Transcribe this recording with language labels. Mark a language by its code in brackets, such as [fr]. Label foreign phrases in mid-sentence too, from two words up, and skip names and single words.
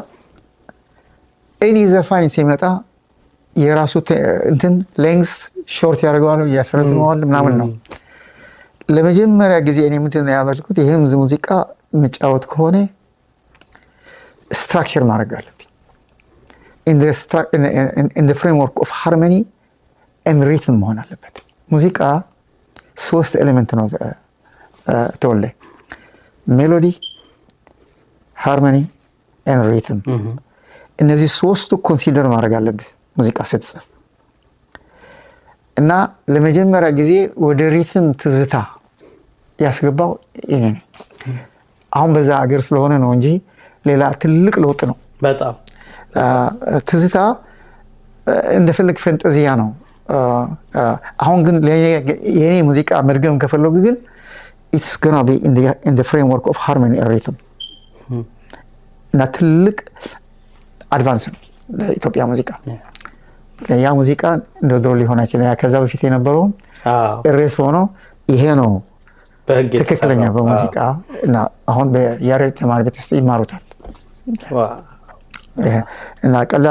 [am] እኔ ዘፋኝ ሲመጣ የራሱ እንትን [en] length short [am] ያደርገዋል ያስረዝመዋል ምናምን ነው። ለመጀመሪያ ጊዜ እኔ ምንድን ነው ያበልኩት ይህም ሙዚቃ መጫወት ከሆነ ስትራክቸር ማድረግ አለብኝ [en] in the framework of harmony and rhythm [am] መሆን አለበት። ሙዚቃ ሶስት ኤሌመንት ነው ተወለ [en] melody harmony and rhythm [am] እነዚህ ሶስቱ ኮንሲደር ማድረግ አለብህ ሙዚቃ ስትጽፍ እና ለመጀመሪያ ጊዜ ወደ ሪትም ትዝታ ያስገባው እኔ ነኝ። አሁን በዛ ሀገር ስለሆነ ነው እንጂ ሌላ ትልቅ ለውጥ ነው። በጣም ትዝታ እንደፈለግ ፈንጠዚያ ነው። አሁን ግን የኔ ሙዚቃ መድገም ከፈለጉ ግን it's [en] gonna be in the framework of harmony and rhythm [am] እና ትልቅ አድቫንስ ነው ለኢትዮጵያ ሙዚቃ። ያ ሙዚቃ እንደ ድሮ ሊሆን አይችልም። ከዛ በፊት የነበረው ሬስ ሆኖ ይሄ ነው ትክክለኛ በሙዚቃ እና አሁን በያሬድ ተማሪ ቤት ውስጥ ይማሩታል። እና ቀላል